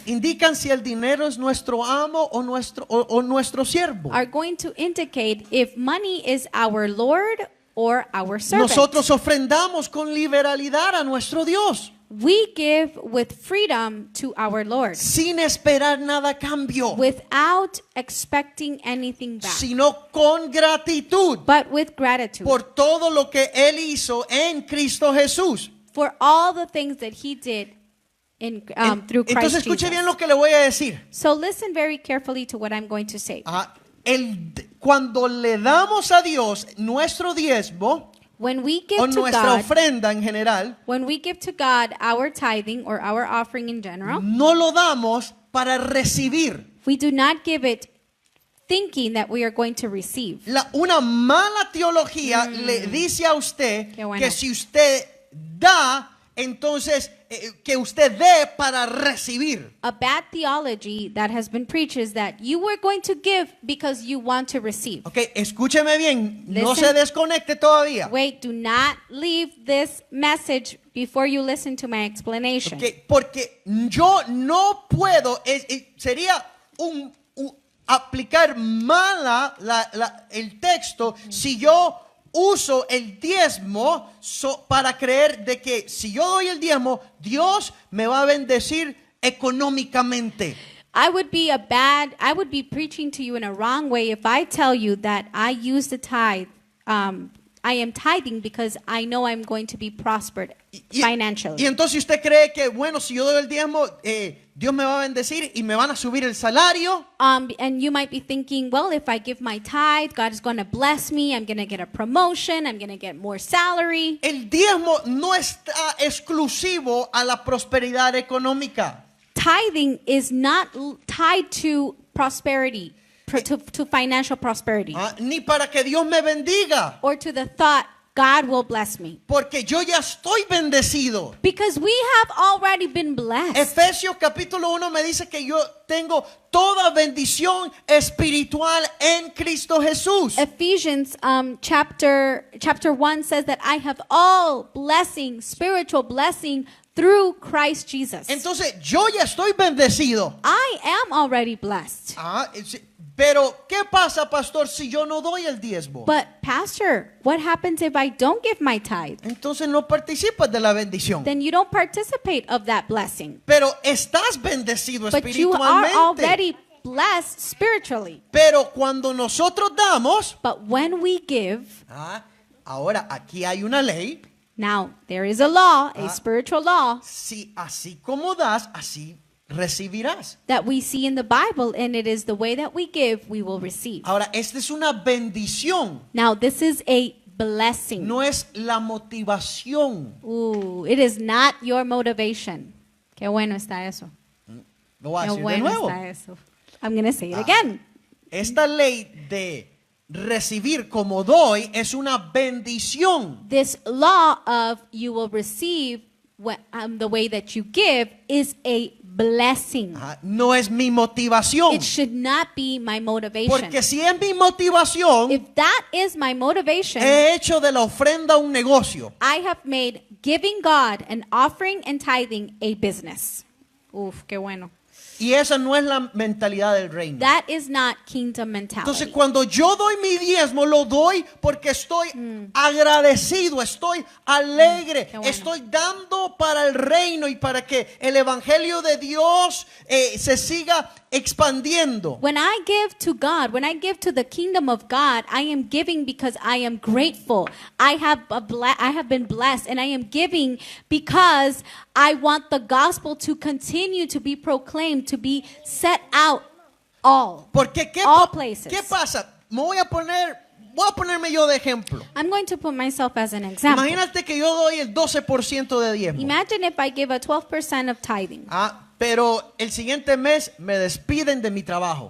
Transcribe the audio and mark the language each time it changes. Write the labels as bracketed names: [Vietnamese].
[Spanish] indican si el dinero es nuestro amo o nuestro siervo. [English] are going to indicate if money is our Lord or our servant. [Spanish] Nosotros ofrendamos con liberalidad a nuestro Dios, [English] We give with freedom to our Lord, [Spanish] sin esperar nada a cambio, [English] without expecting anything back, [Spanish] sino con gratitud [English] but with gratitude [Spanish] por todo lo que Él hizo en Cristo Jesús. [English] for all the things that He did through Christ [Spanish] Entonces escuche [English] Jesus. [Spanish] bien lo que le voy a decir. [English] So listen very carefully to what I'm going to say. [Spanish] Cuando le damos a Dios nuestro diezmo [English] When we [Spanish] o [English] give to [Spanish] nuestra [English] God, [Spanish] ofrenda en general, [English] when we give to God our tithing or our offering in general, [Spanish] no lo damos para recibir. [English] we do not give it thinking that we are going to receive. [Spanish] Una mala teología le dice a usted Qué bueno. que si usted da, entonces que usted dé para recibir. [English] A bad theology that has been preached is that you were going to give because you want to receive. [Spanish] Ok, escúcheme bien, no [English] Listen. [Spanish] se desconecte todavía. [English] Wait, do not leave this message before you listen to my explanation. [Spanish] Ok, porque yo no puedo, sería aplicar mala el texto si yo uso el diezmo para creer de que si yo doy el diezmo, Dios me va a bendecir económicamente. [English] I would be preaching to you in a wrong way if I tell you that I use the tithe. I am tithing because I know I'm going to be prospered financially. [Spanish] Y entonces usted cree que, bueno, si yo doy el diezmo, Dios me va a bendecir y me van a subir el salario. [English] And you might be thinking, well, if I give my tithe, God is going to bless me. I'm going to get a promotion. I'm going to get more salary. [Spanish] El diezmo no está exclusivo a la prosperidad económica. [English] Tithing is not tied to prosperity, to financial prosperity, [Spanish] Ni para que Dios me bendiga. [English] or to the thought God will bless me. [Spanish] Porque yo ya estoy bendecido. [English] Because we have already been blessed. [Spanish] Efesios capítulo 1 me dice que yo tengo toda bendición espiritual en Cristo Jesús. [English] Ephesians chapter 1 says that I have all blessing, spiritual blessing through Christ Jesus. [Spanish] Entonces yo ya estoy bendecido. [English] I am already blessed. [Spanish] Pero ¿qué pasa, pastor, si yo no doy el diezmo? [English] But pastor, what happens if I don't give my tithe? [Spanish] Entonces no participas de la bendición. [English] Then you don't participate of that blessing. [Spanish] Pero estás bendecido [English] But you are [Spanish] espiritualmente. [English] already blessed spiritually. [Spanish] Pero cuando nosotros damos, [English] But when we give, [Spanish] ahora aquí hay una ley. [English] now there is a law, a spiritual law [Spanish] Si así como das, así recibirás. [English] that we see in the Bible, and it is the way that we give, we will receive. [Spanish] Ahora, esta es una bendición, [English] Now this is a blessing. [Spanish] no es la motivación. [English] Ooh, it is not your motivation. [Spanish] Qué bueno está eso. Lo voy a Qué decir de bueno nuevo. está eso. [English] I'm going to say it again. [Spanish] Esta ley de recibir como doy es una bendición. [English] This law of you will receive the way that you give is a blessing. [Spanish] No es mi motivación. [English] It should not be my motivation. [Spanish] Porque si es mi motivación, [English] If that is my motivation, [Spanish] he hecho de la ofrenda un negocio. [English] I have made giving God an offering and tithing a business. [Spanish] Uf, qué bueno. Y esa no es la mentalidad del reino. [English] That is not kingdom mentality. [Spanish] Entonces, cuando yo doy mi diezmo, lo doy porque estoy agradecido, estoy alegre, Qué bueno. estoy dando para el reino y para que el evangelio de Dios se siga expandiendo. [English] When I give to God, when I give to the kingdom of God, I am giving because I am grateful. I have been blessed, and I am giving because I want the gospel to continue to be proclaimed, to be set out all. [Spanish] Porque [English] All places. [Spanish] ¿qué pasa? Voy a ponerme yo de ejemplo. [English] I'm going to put myself as an example. [Spanish] Imagínate que yo doy el 12% de diezmo. [English] Imagine if I give a 12% of tithing, [Spanish] Pero el siguiente mes me despiden de mi trabajo.